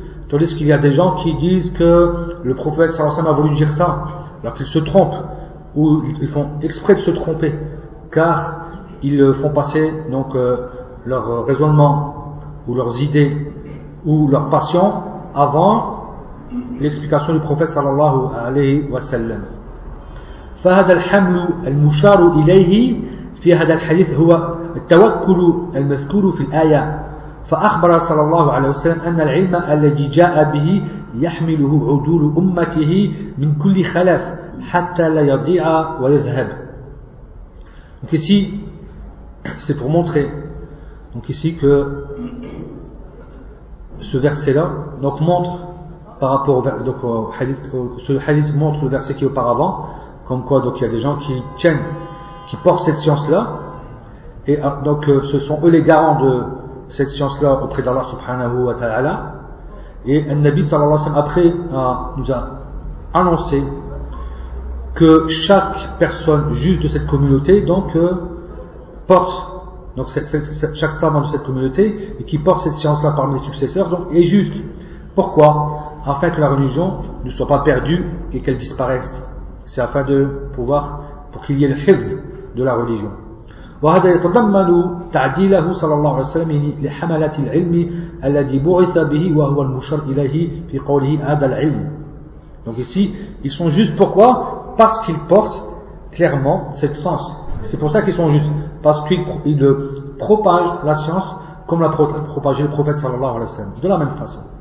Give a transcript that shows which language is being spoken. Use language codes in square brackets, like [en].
[fr] Tandis qu'il y a des gens qui disent que le prophète sallallahu alayhi wa sallam a voulu dire ça, alors qu'ils se trompent, ou ils font exprès de se tromper, car ils font passer donc leur raisonnement, ou leurs idées, ou leur passion, avant l'explication du prophète sallallahu alayhi wa sallam. [ar] فهذا الحمل المشار إليه في هذا الحديث هو التوكل المذكور في الآية فأخبر صلى الله عليه وسلم أن العلم الذي جاء به يحمله عدول أمته من كل خلف حتى لا يضيع ويذهب. [fr] Donc ici, c'est pour montrer, donc ici, que ce verset-là donc montre par rapport au, donc au hadith, ce hadith montre le verset qui est auparavant. Comme quoi, donc il y a des gens qui tiennent, qui portent cette science-là, et donc ce sont eux les garants de cette science-là auprès d'Allah subhanahu wa ta'ala. Et Nabi sallallahu alayhi wa sallam après nous a annoncé que chaque personne juive de cette communauté, donc porte, donc cette, chaque savant de cette communauté, et qui porte cette science-là parmi les successeurs, donc est juste. Pourquoi? Afin que la religion ne soit pas perdue et qu'elle disparaisse. C'est afin de pouvoir, pour qu'il y ait le hifz de la religion. [ar] وهذا يتضمن تعديله صلى الله عليه وسلم لحملة العلم الذي بعث به وهو المشار إليه في قوله هذا العلم. [fr] Donc ici, ils sont justes pourquoi? Parce qu'ils portent clairement cette science. C'est pour ça qu'ils sont justes, parce qu'ils propagent la science comme l'a propagé le prophète صلى الله عليه وسلم de la même façon.